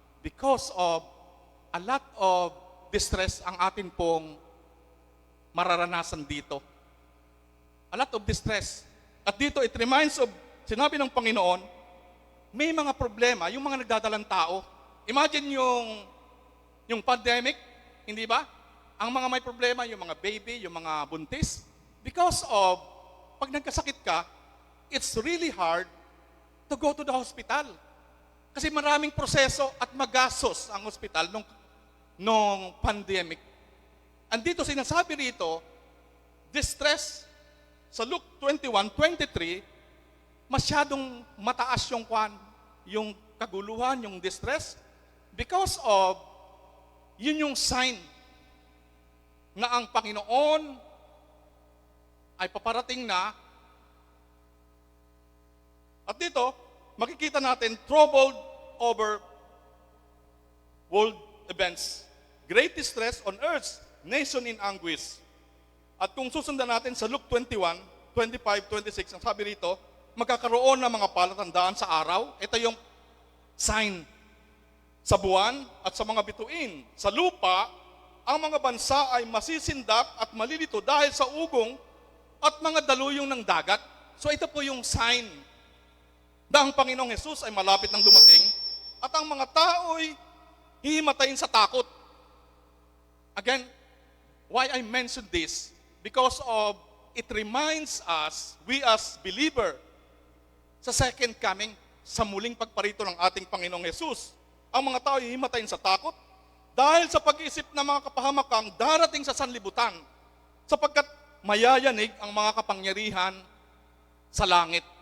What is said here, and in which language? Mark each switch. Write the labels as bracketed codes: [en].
[en] Because of a lot of distress [tl] ang atin pong mararanasan dito. [en] A lot of distress. [tl] At dito, [en] it reminds of, [tl] sinabi ng Panginoon, may mga problema, yung mga nagdadalang tao. Imagine yung pandemic, hindi ba? Ang mga may problema, yung mga baby, yung mga buntis. [en] Because of, [tl] pag nagkasakit ka, [en] it's really hard to go to the hospital. [tl] Kasi maraming proseso at magastos ang hospital nung pandemic. Andito sinasabi rito, distress sa Luke 21:23, masyadong mataas yung kaguluhan, yung distress, [en] because of, [tl] yun yung sign na ang Panginoon ay paparating na. At dito, makikita natin, [en] troubled over world events. Great distress on earth, nation in anguish. [tl] At kung susundan natin sa Luke 21:25-26, ang sabi rito, magkakaroon ng mga palatandaan sa araw. Ito yung sign sa buwan at sa mga bituin, sa lupa ang mga bansa ay masisindak at malilito dahil sa ugong at mga daluyong ng dagat. So ito po yung sign na ang Panginoong Jesus ay malapit nang dumating at ang mga tao'y hihimatayin sa takot. [en] Again, why I mention this? Because of it reminds us, we as believer, [tl] sa second coming, sa muling pagparito ng ating Panginoong Jesus, ang mga tao ay hihimatayin sa takot dahil sa pag-iisip ng mga kapahamakang darating sa sanlibutan, sapagkat mayayanig ang mga kapangyarihan sa langit.